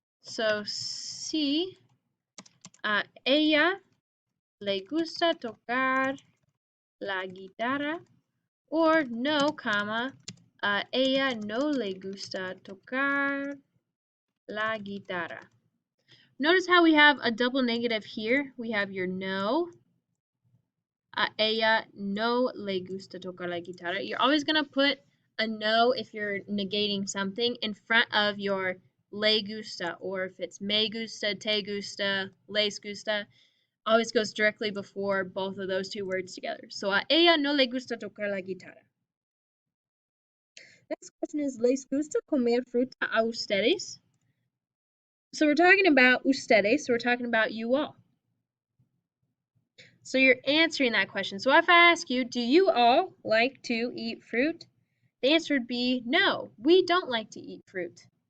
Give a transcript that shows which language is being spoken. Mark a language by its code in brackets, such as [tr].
[es] So sí, a ella le gusta tocar la guitarra. Or no, comma, a ella no le gusta tocar la guitarra. [en] Notice how we have a double negative here. We have your no. [es] A ella no le gusta tocar la guitarra. [en] You're always going to put a no if you're negating something in front of your le gusta, or if it's [es] me gusta, te gusta, les gusta, [en] always goes directly before both of those two words together. [es] So a ella no le gusta tocar la guitarra. [en] Next question is, [es] ¿les gusta comer fruta a ustedes? [en] So we're talking about ustedes, so we're talking about you all. So you're answering that question. So if I ask you, do you all like to eat fruit? The answer would be no, we don't like to eat fruit.